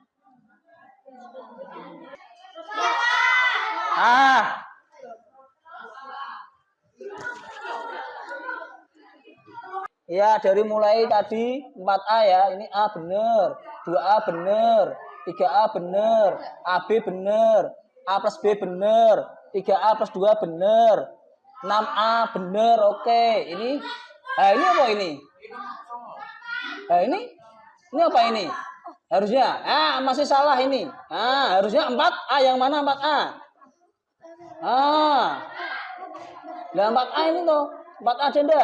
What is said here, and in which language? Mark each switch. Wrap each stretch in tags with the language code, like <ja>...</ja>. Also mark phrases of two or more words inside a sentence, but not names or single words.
<id>Ya, dari mulai tadi 4A ya, ini A bener, 2A bener, 3A bener, AB bener, A plus B bener, 3A plus 2 bener, 6A bener, oke. Ini apa ini? Ini apa ini? Harusnya, masih salah ini. Harusnya 4A, yang mana 4A? Nah 4A ini tuh, 4A janda.</id>